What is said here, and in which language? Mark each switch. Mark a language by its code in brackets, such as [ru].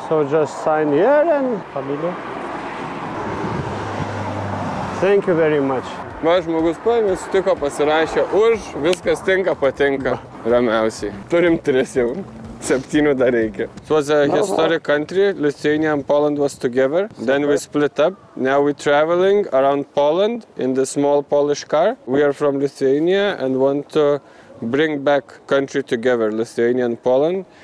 [en] So just sign here and familia. Thank you very much. [lt] Va, žmogus paėmė, sutiko, pasirašė už, viskas tinka, patinka. Ramiausiai. Turim 3 jau. 7 dar reikia. [en] It was a historic country. Lithuania and Poland was together. Then we split up. Now we're traveling around Poland in the small Polish car. We are from Lithuania and want to bring back country together, Lithuania and Poland.